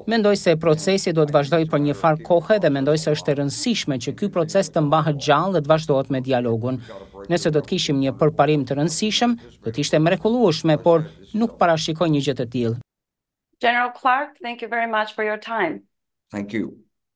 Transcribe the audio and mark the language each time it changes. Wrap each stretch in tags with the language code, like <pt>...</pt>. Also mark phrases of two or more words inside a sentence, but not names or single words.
<sq>Mendoj se procesi do të vazhdoj për një farë kohe dhe mendoj se është e rëndësishme që ky proces të mbahet gjallë dhe të vazhdohet me dialogun. Nëse do të kishim një përparim të rëndësishëm, do të ishte mrekullueshme, por nuk parashikoj një gjë të tillë.</sq> <en>General Clark, thank you very much for your time. Thank you.</en>